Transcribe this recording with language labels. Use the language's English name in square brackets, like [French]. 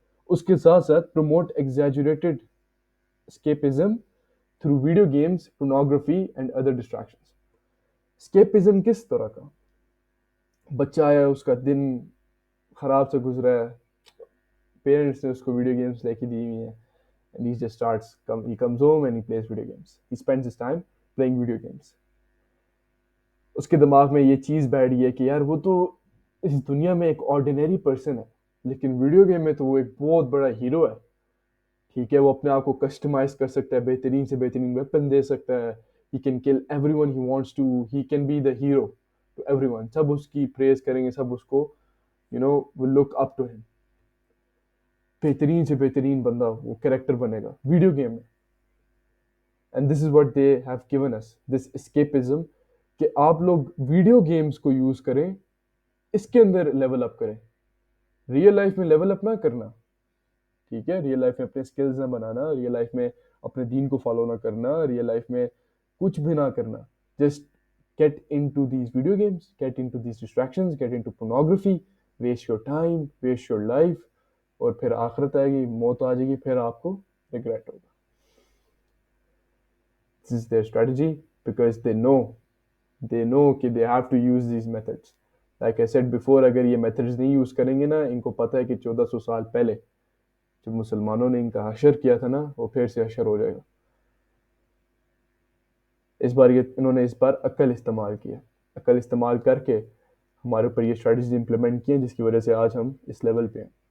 [Urdu] اس کے ساتھ ساتھ [English] Promote exaggerated escapism through video games, pornography and other distractions. [Urdu] Escapism کس طرح کا؟ بچہ آیا، اس کا دن خراب سے گزرا ہے، پیرنٹس نے اس کو ویڈیو گیمز لے کے دی ہوئی ہیں، [English] and he just starts he comes home and he plays video games. He spends his time playing video games. [Urdu] اس کے دماغ میں یہ چیز بیٹھ گئی ہے کہ یار وہ تو اس دنیا میں ایک آرڈینری پرسن ہے، لیکن ویڈیو گیم میں تو وہ ایک بہت بڑا ہیرو ہے. ٹھیک ہے، وہ اپنے آپ کو کسٹمائز کر سکتا ہے، بہترین سے بہترین ویپن دے سکتا ہے. [English] He can kill everyone he wants to. He can be the hero to everyone. [Urdu] سب اس کی پریز کریں گے، سب اس کو [English] will look up to him. [Urdu] بہترین سے بہترین بندہ وہ کریکٹر بنے گا ویڈیو گیم میں. [English] and this is what they have given us, this escapism, [Urdu] کہ آپ لوگ ویڈیو گیمز کو یوز کریں، اس کے اندر لیول اپ کریں. ریئل لائف میں لیول اپ نہ کرنا، ٹھیک ہے، ریئل لائف میں اپنے اسکلز نہ بنانا، ریئل لائف میں اپنے دین کو فالو نہ کرنا، ریئل لائف میں کچھ بھی نہ کرنا. [English] just get into these video games, get into these distractions, get into pornography, waste your time, waste your life, [Urdu] اور پھر آخرت آئے گی، موت آ جائے گی، پھر آپ کو ریگریٹ ہوگا. [English] This is their strategy because they know کہ they have to use these methods. Like I said before, [Urdu] اگر یہ methods نہیں یوز کریں گے نا، ان کو پتہ ہے کہ 1400 سال پہلے جب مسلمانوں نے ان کا حشر کیا تھا نا، وہ پھر سے حشر ہو جائے گا. اس بار انہوں نے اس بار عقل استعمال کیا، عقل استعمال کر کے ہمارے اوپر یہ اسٹریٹجی امپلیمنٹ کی ہیں، جس کی وجہ سے آج ہم اس لیول پہ ہیں.